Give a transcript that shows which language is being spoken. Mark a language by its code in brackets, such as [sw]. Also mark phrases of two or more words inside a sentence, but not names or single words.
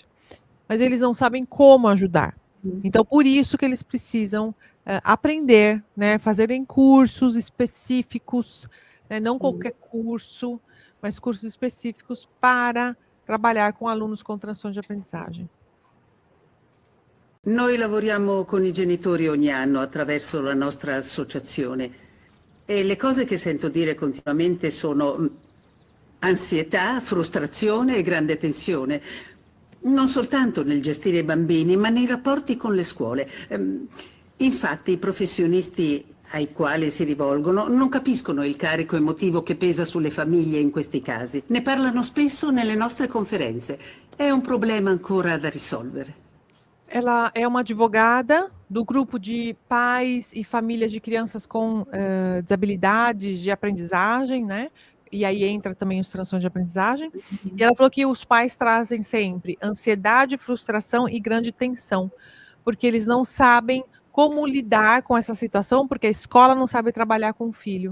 [pt] Mas eles não sabem como ajudar. Então, por isso que eles precisam aprender, né? Fazerem cursos específicos, né? Não qualquer curso, mas cursos específicos para trabalhar com alunos com transtorno de aprendizagem. [it] Noi lavoriamo con i genitori ogni anno attraverso la nostra associazione e le cose che sento dire continuamente sono ansietà, frustrazione e grande tensione, non soltanto nel gestire i bambini, ma nei rapporti con le scuole. Infatti i professionisti ai quali si rivolgono non capiscono il carico emotivo che pesa sulle famiglie in questi casi. Ne parlano spesso nelle nostre conferenze. È un problema ancora da risolvere. [pt] Ela é uma advogada do grupo de pais e famílias de crianças com desabilidades de aprendizagem, né? E aí entra também os transtornos de aprendizagem. E ela falou que os pais trazem sempre ansiedade, frustração e grande tensão, porque eles não sabem como lidar com essa situação, porque a escola não sabe trabalhar com o filho.